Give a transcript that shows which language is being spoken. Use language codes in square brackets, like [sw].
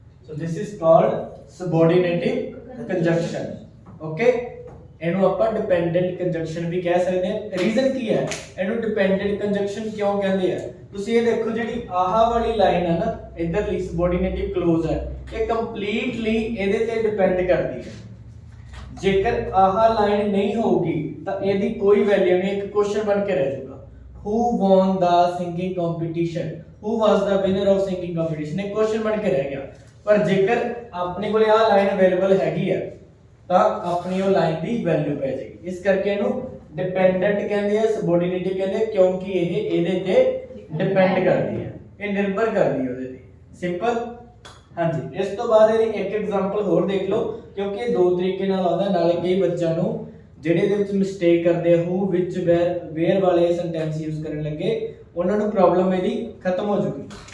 [en] So this is called subordinative conjunction. [pa] Okay, ਇਹਨੂੰ ਆਪਾਂ dependent ਕੰਜੰਕਸ਼ਨ ਵੀ ਕਹਿ ਸਕਦੇ ਹਾਂ। ਰੀਜ਼ਨ ਕੀ ਹੈ ਇਹਨੂੰ ਡਿਪੈਂਡੈਂਟ ਕੰਜੰਕਸ਼ਨ ਕਿਉਂ ਕਹਿੰਦੇ ਆ? ਤੁਸੀਂ ਇਹ ਦੇਖੋ ਜਿਹੜੀ ਆਹ ਵਾਲੀ ਲਾਈਨ ਹੈ ਨਾ, ਇਧਰਲੀ सबऑर्डिनेटिव क्लोज ਹੈ, ਇਹ ਕੰਪਲੀਟਲੀ ਇਹਦੇ ਤੇ ਡਿਪੈਂਡ ਕਰਦੀ ਹੈ। ਜੇਕਰ ਆਹ ਲਾਈਨ ਨਹੀਂ ਹੋਊਗੀ ਤਾਂ ਇਹਦੀ ਕੋਈ ਵੈਲਿਊ ਨਹੀਂ, ਇੱਕ ਕੁਐਸਚਨ ਬਣ ਕੇ ਰਹਿ ਜਾਊਗਾ। [en] who won the singing competition, who was the winner of singing competition, [pa] ਇਹ ਕੁਐਸਚਨ ਬਣ ਕੇ ਰਹਿ ਗਿਆ। ਪਰ ਜੇਕਰ ਆਪਣੇ ਕੋਲੇ ਆਹ ਲਾਈਨ ਅਵੇਲੇਬਲ ਹੈਗੀ ਹੈ ਤਾਂ ਆਪਣੀ ਉਹ ਲਾਈਨ ਦੀ ਵੈਲਿਊ ਪੈ ਜਾਏਗੀ। ਇਸ ਕਰਕੇ ਇਹਨੂੰ ਡਿਪੈਂਡੈਂਟ ਕਹਿੰਦੇ ਆ, सबऑर्डिनेटिव ਕਹਿੰਦੇ ਕਿਉਂਕਿ ਇਹ ਇਹਦੇ ਤੇ ਡਿਪੈਂਡ ਕਰਦੀ ਹੈ, ਇਹ ਨਿਰਭਰ ਕਰਦੀ ਹੈ ਉਹਦੇ ਤੇ। ਸਿੰਪਲ। ਹਾਂਜੀ, ਇਸ ਤੋਂ ਬਾਅਦ ਇਹਦੀ ਇੱਕ ਐਗਜ਼ਾਮਪਲ ਹੋਰ ਦੇਖ ਲਓ ਕਿਉਂਕਿ ਇਹ ਦੋ ਤਰੀਕੇ ਨਾਲ ਆਉਂਦਾ, ਨਾਲੇ ਕਈ ਬੱਚਿਆਂ ਨੂੰ ਜਿਹੜੇ ਦੇ ਵਿੱਚ ਮਿਸਟੇਕ ਕਰਦੇ ਆ ਹੂ ਵਿਚ ਵੇਅਰ ਵਾਲੇ ਸੈਂਟੈਂਸ ਯੂਜ਼ ਕਰਨ ਲੱਗੇ, ਉਹਨਾਂ ਨੂੰ ਪ੍ਰੋਬਲਮ ਇਹਦੀ ਖਤਮ ਹੋ ਜੂਗੀ।